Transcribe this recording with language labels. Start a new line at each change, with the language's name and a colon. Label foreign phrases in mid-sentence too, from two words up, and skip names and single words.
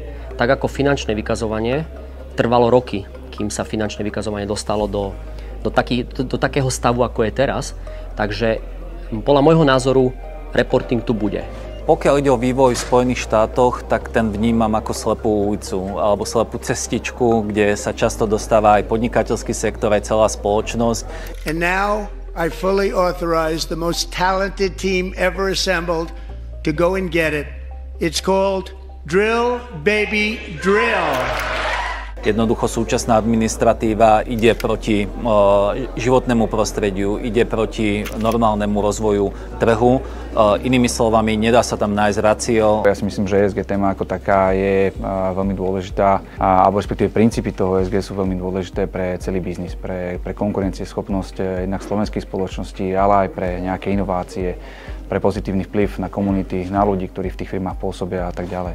Slovak: Tak ako finančné vykazovanie trvalo roky, kým sa finančné vykazovanie dostalo do takého stavu, ako je teraz. Takže podľa môjho názoru reporting tu bude. Pokiaľ ide o vývoj v Spojených štátoch, tak ten vnímam ako slepú ulicu alebo slepú cestičku, kde sa často dostáva aj podnikateľský sektor, aj celá spoločnosť.
English: And now I fully authorize the most talented team ever assembled to go and get it. It's called Drill Baby Drill.
Slovak: Jednoducho súčasná administratíva ide proti životnému prostrediu, ide proti normálnemu rozvoju trhu. Inými slovami, nedá sa tam nájsť racio. Ja si myslím, že ESG téma ako taká je veľmi dôležitá, alebo respektíve princípy toho ESG sú veľmi dôležité pre celý biznis, pre konkurencieschopnosť jednak slovenských spoločností, ale aj pre nejaké inovácie, pre pozitívny vplyv na komunity, na ľudí, ktorí v tých firmách pôsobia a tak ďalej.